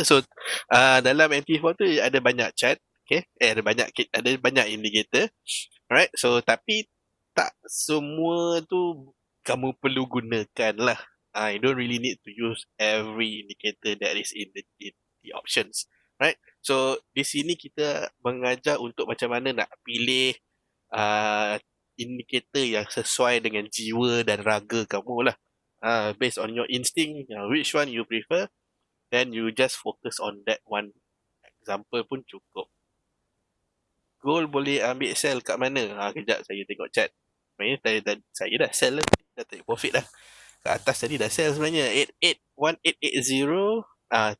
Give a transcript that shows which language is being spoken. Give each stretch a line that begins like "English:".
Malay: So, dalam MT4 tu ada banyak chat. Okay, ada banyak indicator. Alright, so tapi tak semua tu kamu perlu gunakan lah.
English: You don't really need to use every indicator that is in the options. Right?
Malay: So, di sini kita mengajar untuk macam mana nak pilih uh, indikator yang sesuai dengan jiwa dan raga kamu lah.
English: Based on your instinct, which one you prefer, then you just focus on that one example
Malay: pun cukup. Gold boleh ambil sell kat mana? Kejap saya tengok chat. Sebenarnya saya dah sell lah. Dah take profit dah. Kat atas tadi dah sell sebenarnya. 1880.